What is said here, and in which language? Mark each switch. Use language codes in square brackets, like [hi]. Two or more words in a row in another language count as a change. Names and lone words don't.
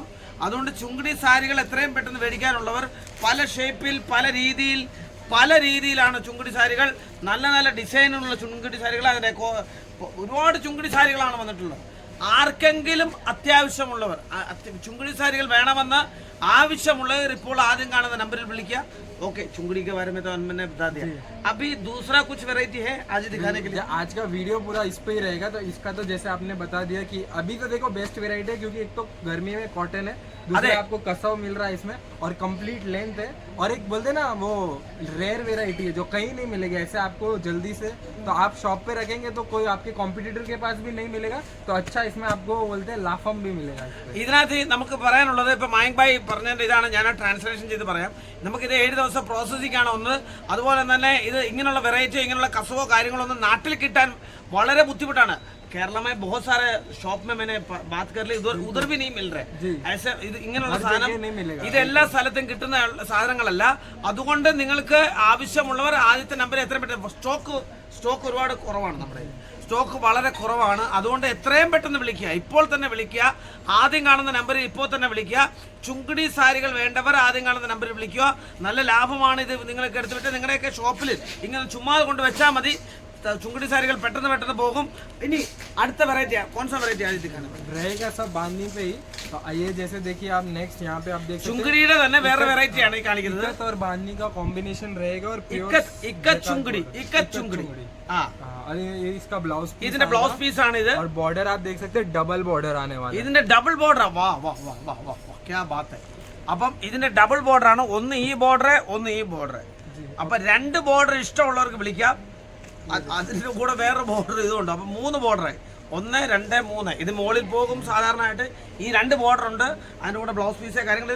[ml] അതുകൊണ്ട് ചുങ്കിടി സാരികൾ എത്രയും പെട്ടെന്ന് മേടിക്കാനുള്ളവർ പല ഷേപ്പിൽ പല രീതിയിലാണ് ചുങ്കിടി സാരികൾ. നല്ല ഡിസൈനുള്ള ചുങ്കിടി സാരികൾ, അതിൻ്റെ ഒരുപാട് ചുങ്കിടി സാരികളാണ് വന്നിട്ടുള്ളത്. ആർക്കെങ്കിലും അത്യാവശ്യമുള്ളവർ ചുങ്കിടി സാരികൾ വേണമെന്ന് ആവശ്യമുള്ളവർ ഇപ്പോൾ ആദ്യം കാണുന്ന നമ്പറിൽ വിളിക്കുക. [hi] ओके, चुंगड़ी के बारे में तो मैंने बता दिया. अभी दूसरा कुछ वैरायटी है आज दिखाने के लिए. आज का वीडियो पूरा इस पे ही रहेगा. तो इसका तो जैसे आपने बता दिया कि अभी तो देखो [en] best variety [hi] है, क्योंकि एक तो गर्मी में कॉटन है, दूसरा आपको कसव मिल रहा है इसमें, और [en] complete length [hi] है, और एक बोलते ना वो [en] rare variety [hi] है जो कहीं नहीं मिलेगी ऐसे आपको जल्दी से. तो आप शॉप पे रखेंगे तो कोई आपके कॉम्पिटिटर के पास भी नहीं मिलेगा. तो अच्छा, इसमें आपको बोलते हैं लाफम भी मिलेगा. [ml] ഇതിനകത്ത് നമുക്ക് പറയാനുള്ളത്, ഇപ്പൊ മായങ്ക് ഭായ് പറഞ്ഞതിന്റെ ഇതാണ്, ഞാൻ ട്രാൻസ്ലേഷൻ ചെയ്ത് പറയാം. നമുക്കിത് 7 ദിവസം പ്രോസസ്സിംഗ് ആണ് ഒന്ന്. അതുപോലെ തന്നെ ഇത് ഇങ്ങനെയുള്ള വെറൈറ്റി, ഇങ്ങനെയുള്ള കസവോ കാര്യങ്ങളൊന്നും നാട്ടിൽ കിട്ടാൻ വളരെ ബുദ്ധിമുട്ടാണ്. [hi] केरला में बहुत सारे शॉप में मैंने बात कर ली, उधर भी नहीं मिल रहे ऐसे. [ml] ഇങ്ങനെയുള്ള സാധനം ഇത് എല്ലാ സ്ഥലത്തും കിട്ടുന്ന സാധനങ്ങളല്ല. അതുകൊണ്ട് നിങ്ങൾക്ക് ആവശ്യമുള്ളവർ ആദ്യത്തെ നമ്പർ എത്രയും പെട്ടെന്ന്, സ്റ്റോക്ക് ഒരുപാട് കുറവാണ്, നമ്മുടെ സ്റ്റോക്ക് വളരെ കുറവാണ്. അതുകൊണ്ട് എത്രയും പെട്ടെന്ന് വിളിക്കുക, ഇപ്പോൾ തന്നെ വിളിക്കുക. ആദ്യം കാണുന്ന നമ്പറിൽ ഇപ്പോൾ തന്നെ വിളിക്കുക. ചുങ്കിടി സാരികൾ വേണ്ടവർ ആദ്യം കാണുന്ന നമ്പറിൽ വിളിക്കുക. നല്ല ലാഭമാണ് ഇത്. നിങ്ങൾക്ക് എടുത്തുവിട്ട് നിങ്ങളുടെയൊക്കെ ഷോപ്പിൽ ഇങ്ങനെ ചുമ്മാ കൊണ്ട് വെച്ചാൽ മതി. चुंगड़ी सारिകൾ പെട്ടെന്ന് പോകും. ഇനി അടുത്ത വെറൈറ്റി [hi] कौन सा वेरायटी आज दिखाने रहेगा सब बांधनी पे ही. तो आइए, जैसे देखिए आप नेक्स्ट यहाँ पे आप देख [ml] ചുങ്കിടിയുടെ തന്നെ വേറെ വെറൈറ്റി ആണ് ഈ കാണിക്കുന്നത്. [hi] इक्कत और बांधनी का कॉम्बिनेशन रहेगा, और इक्कत चुंगड़ी हां. ये इसका [en] blouse piece, [ml] ഇതിന്റെ [en] blouse piece [ml] ആണ് ഇത്. [hi] और बॉर्डर आप देख सकते हैं, [en] double border [hi] आने वाला है. [ml] ഇതിന്റെ [en] double border. [hi] वाह क्या बात है. [ml] അപ്പം ഇതിന്റെ [en] double border [ml] ആണ്. ഒന്ന് ഈ ബോർഡർ, ഒന്ന് ഈ ബോർഡർ. അപ്പൊ 2 ബോർഡർ ഇഷ്ടമുള്ളവർക്ക് വിളിക്കാം. അതിന്റെ കൂടെ വേറെ ബോർഡർ ഇതുണ്ട്. അപ്പൊ 3 ബോർഡർ, 1, 2, 3. ഇത് മുകളിൽ പോകും. സാധാരണയായിട്ട് ഈ 2 ബോർഡർ ഉണ്ട്. അതിന്റെ കൂടെ [en] blouse piece [ml] കാര്യങ്ങൾ.